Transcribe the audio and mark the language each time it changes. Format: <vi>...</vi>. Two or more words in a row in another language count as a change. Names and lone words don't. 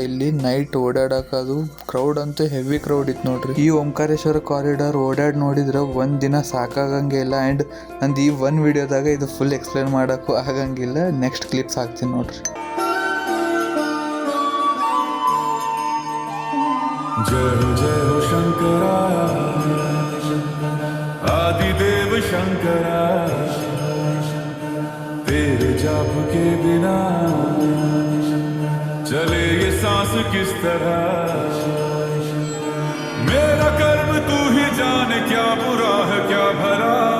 <kn>ಇಲ್ಲಿ ನೈಟ್ ಓಡಾಡಕದು ಕ್ರೌಡ್ ಅಂತೂ</kn> <en>heavy crowd</en> <kn>ಇತ್ತು ನೋಡ್ರಿ. ಈ ಓಂಕಾರೇಶ್ವರ ಕಾರಿಡಾರ್ ಓಡಾಡ್ ನೋಡಿದ್ರೆ ಒಂದ್ ದಿನ ಸಾಕಾಗಂಗೆ ಇಲ್ಲ. ಅಂಡ್ ನಂದು ಈ 1 ವಿಡಿಯೋದಾಗ ಇದು</kn> <en>full explain</en> <kn>ಮಾಡಕ್ಕೂ ಆಗಂಗಿಲ್ಲ.</kn> <en>next clips</en> <kn>ಹಾಕ್ತೀನಿ ನೋಡ್ರಿ.</kn> <hi>जय हो शंकरा आदिदेव शंकरा तेरे जाप के बिना चले ये सांस किस तरह मेरा कर्म तू ही जाने क्या बुरा है क्या भला</hi>